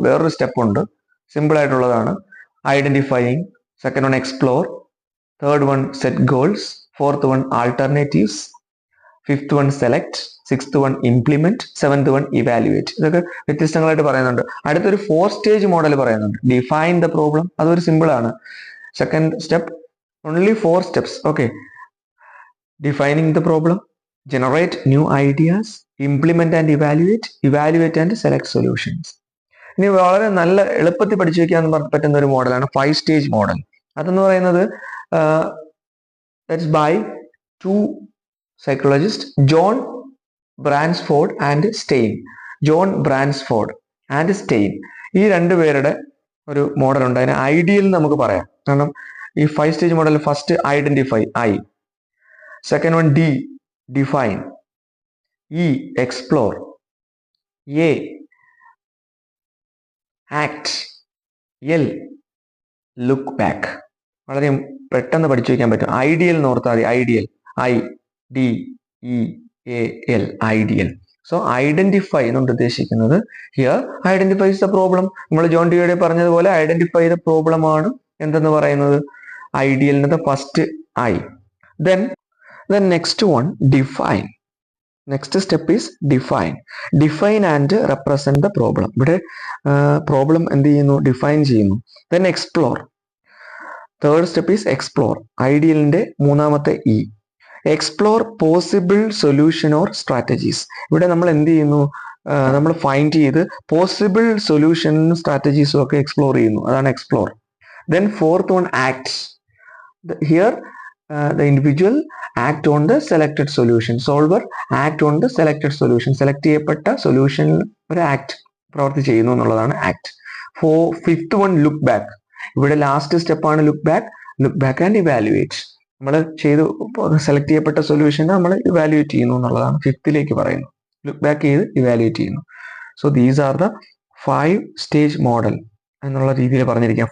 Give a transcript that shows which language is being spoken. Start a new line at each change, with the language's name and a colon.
Malayalam: വേറൊരു സ്റ്റെപ്പ് ഉണ്ട്, സിമ്പിൾ ആയിട്ടുള്ളതാണ്.
English: Identifying, second one explore, third one set goals, fourth one alternatives, fifth one select, sixth one implement, 7th one evaluate.
Malayalam: ഇതൊക്കെ വ്യത്യസ്തങ്ങളായിട്ട് പറയുന്നുണ്ട്. അടുത്തൊരു 4 stage model പറയുന്നുണ്ട്, define the problem. അതൊരു simple ആണ്. Second step,
English: Only 4 steps.
Malayalam: Okay,
English: Defining the problem, generate new ideas, implement and evaluate and select solutions.
Malayalam: ഇനി വളരെ നല്ല എളുപ്പത്തിൽ പഠിച്ചു വെക്കാൻ പറ്റുന്ന ഒരു മോഡലാണ് 5 സ്റ്റേജ് മോഡൽ. അതെന്ന് പറയുന്നത്
English: That's by 2 psychologist, John Bransford and Stein.
Malayalam: John ബ്രാൻസ്ഫോർഡ് and stain, ഈ രണ്ടുപേരുടെ ഒരു മോഡൽ ഉണ്ട്. അതിന് ഐഡിയൽ നമുക്ക് പറയാം. കാരണം ഈ 5 stage model first identify, I.
English: Second one D, define, E, explore, A, act, L, look back.
Malayalam: വളരെ പെട്ടെന്ന് പഠിച്ചു വയ്ക്കാൻ പറ്റും. ഐഡിയൽ എന്ന് ഓർത്താൽ മതി. Ideal, IDEAL, ideal.
English: so identify
Malayalam: എന്നുകൊണ്ട് ഉദ്ദേശിക്കുന്നത്
English: Here identifies the problem.
Malayalam: നമ്മൾ ജോൺ ഡിയുടെ പറഞ്ഞതുപോലെ ഐഡന്റിഫൈ ദ പ്രോബ്ലം ആണ് എന്തെന്ന് പറയുന്നത് ഐഡിയലിന്റെ first I.
English: Then next one, define. Next step is define. Define and represent the problem.
Malayalam: ഇവിടെ പ്രോബ്ലം എന്ത് ചെയ്യുന്നു, ഡിഫൈൻ ചെയ്യുന്നു.
English: Then explore. Third step is explore.
Malayalam: ഐഡിയലിന്റെ മൂന്നാമത്തെ E.
English: Explore possible solution or strategies.
Malayalam: ഇവിടെ നമ്മൾ എന്ത് ചെയ്യുന്നു, നമ്മൾ ഫൈൻഡ് ചെയ്ത് പോസിബിൾ സൊല്യൂഷനും സ്ട്രാറ്റജീസും ഒക്കെ എക്സ്പ്ലോർ ചെയ്യുന്നു.
English: അതാണ് explore. Then fourth one, act. Here the individual act on the selected solution. Solver act on the selected solution.
Malayalam: Select ചെയ്യപ്പെട്ട സൊല്യൂഷൻ ഒരു ആക്ട് പ്രവർത്തി ചെയ്യുന്നു എന്നുള്ളതാണ് act. Fifth one, look back. ഇവിടെ ലാസ്റ്റ് സ്റ്റെപ്പാണ് look back. Look back and evaluate. നമ്മൾ ചെയ്ത് select ചെയ്യപ്പെട്ട സൊല്യൂഷൻ നമ്മൾ ഇവാലുവേറ്റ് ചെയ്യുന്നു എന്നുള്ളതാണ് ഫിഫ്ത്തിലേക്ക് പറയുന്നു. ലുക്ക് ബാക്ക് ചെയ്ത് ഇവാലുവേറ്റ് ചെയ്യുന്നു.
English: so these are the 5 stage model
Malayalam: എന്നുള്ള രീതിയിൽ പറഞ്ഞിരിക്കാം.